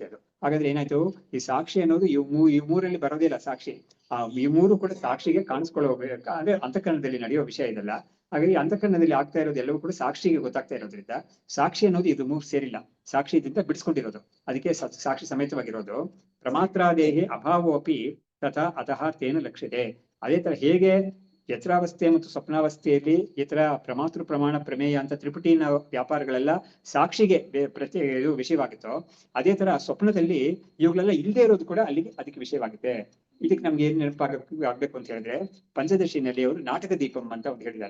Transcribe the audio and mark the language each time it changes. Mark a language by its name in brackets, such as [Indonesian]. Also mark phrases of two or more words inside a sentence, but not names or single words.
[Kannada] ಅದು ಹಾಗಾದ್ರೆ ಏನಾಯ್ತು, ಈ ಸಾಕ್ಷಿ ಅನ್ನೋದು ಈ ಮೂರಲ್ಲಿ ಬರೋದಿಲ್ಲ ಸಾಕ್ಷಿ. ಈ ಮೂರು ಕೂಡ ಸಾಕ್ಷಿಗೆ ಕಾಣಿಸ್ಕೊಳ್ಳೋ, ಅಂದ್ರೆ ಅಂತಃಕರಣದಲ್ಲಿ ನಡೆಯೋ ವಿಷಯ ಇದೆಲ್ಲ. ಹಾಗಾಗಿ ಅಂತಃಕರಣದಲ್ಲಿ ಆಗ್ತಾ ಇರೋದು ಎಲ್ಲವೂ ಕೂಡ ಸಾಕ್ಷಿಗೆ ಗೊತ್ತಾಗ್ತಾ ಇರೋದ್ರಿಂದ ಸಾಕ್ಷಿ ಅನ್ನೋದು ಇದು ಮೂರು ಸೇರಿಲ್ಲ, ಸಾಕ್ಷಿ ಇದರಿಂದ ಬಿಡಿಸ್ಕೊಂಡಿರೋದು, ಅದಕ್ಕೆ ಸಾಕ್ಷಿ ಸಮೇತವಾಗಿರೋದು. [Sanskrit] ಪ್ರಮಾತ್ರಾದೇಹಿ ಅಭಾವೋಪಿ ತಥಾ ಅತಃ ತೇನ ಲಕ್ಷ್ಯತೆ. [Kannada] ಅದೇ ತರ ಹೇಗೆ ಎಚ್ಚರಾವಸ್ಥೆ ಮತ್ತು ಸ್ವಪ್ನಾವಸ್ಥೆಯಲ್ಲಿ ಈ ತರ ಪ್ರಮಾತೃ ಪ್ರಮಾಣ ಪ್ರಮೇಯ ಅಂತ ತ್ರಿಪುಟಿನ ವ್ಯಾಪಾರಗಳೆಲ್ಲ ಸಾಕ್ಷಿಗೆ ಇದು ವಿಷಯವಾಗಿತ್ತೋ, ಅದೇ ತರ ಸ್ವಪ್ನದಲ್ಲಿ ಇವುಗಳೆಲ್ಲ ಇಲ್ಲದೆ ಇರೋದು ಕೂಡ ಅದಕ್ಕೆ ವಿಷಯವಾಗುತ್ತೆ. ಇದಕ್ಕೆ ನಮ್ಗೆ ಏನ್ ಆಗ್ಬೇಕು ಅಂತ ಹೇಳಿದ್ರೆ, ಪಂಚದಶಿನಲ್ಲಿ ಅವರು ನಾಟಕ ದೀಪಂ ಅಂತ ಒಂದು ಹೇಳಿದ್ದಾರೆ.